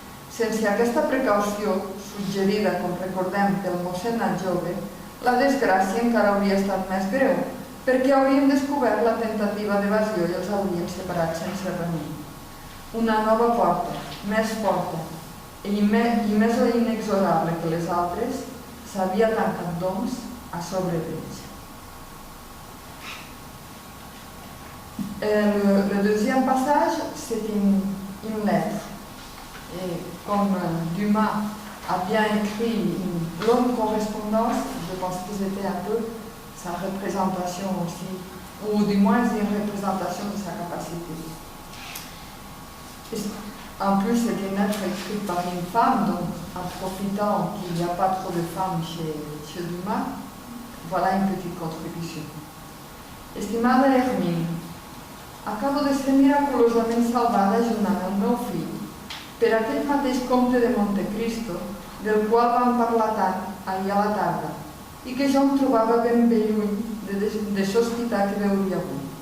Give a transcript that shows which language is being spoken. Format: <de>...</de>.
<ca>Sense aquesta precaució, suggerida, com recordem, pel mossèn jove, la desgràcia encara hauria estat més greu, perquè haurien descobert la tentativa d'evasió i els haurien separat sense remei. Una nova porta, més forta i més inexorable que les altres, s'havia tancat, doncs, a sobre d'ells.</ca> <fr>Le deuxième passage, c'est une lettre. Et comme Dumas a bien écrit une longue correspondance, je pense que c'était un peu sa représentation aussi, ou du moins une représentation de sa capacité. En plus, c'est une lettre écrite par une femme, donc en profitant qu'il n'y a pas trop de femmes chez Dumas, voilà une petite contribution.</fr> <ca>Estimada Hermine, acabo de ser miraculosament salvada junt amb el meu fill per aquell mateix comte de Montecristo del qual vam parlar tant ahir a la tarda i que jo em trobava ben bé lluny de sospitar que veuria avui.</ca>